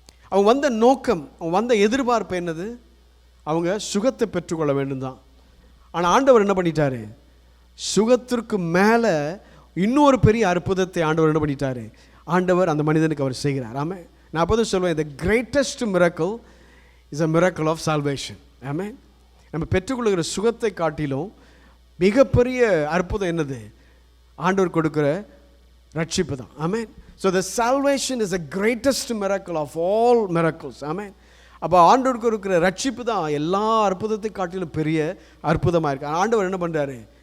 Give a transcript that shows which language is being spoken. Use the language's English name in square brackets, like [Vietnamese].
[Tamil] அவங்க வந்த நோக்கம், அவங்க வந்த எதிர்பார்ப்பு என்னது? அவங்க சுகத்தை பெற்றுக்கொள்ள வேண்டும் தான். ஆனால் ஆண்டவர் என்ன பண்ணிட்டாரு? சுகத்திற்கு மேலே இன்னொரு பெரிய அற்புதத்தை ஆண்டவர் என்ன பண்ணிட்டாரு? ஆண்டவர் அந்த மனிதனுக்கு அவர் செய்கிறார். ஆமாம், நான் அப்போது சொல்லுவேன், [English] the greatest miracle is a miracle of salvation. [Tamil] ஆமாம், நம்ம பெற்றுக்கொள்கிற சுகத்தை காட்டிலும் மிகப்பெரிய அற்புதம் என்னது? ஆண்டவர் கொடுக்குற ரட்சிப்பு தான். [English] ஆமென். So the salvation is the greatest miracle of all miracles. ஆமென். [Tamil] அப்போ ஆண்டவருக்கு இருக்கிற ரட்சிப்பு தான் எல்லா அற்புதத்தை காட்டிலும் பெரிய அற்புதமாக இருக்குது. ஆண்டவர் என்ன பண்ணுறாரு?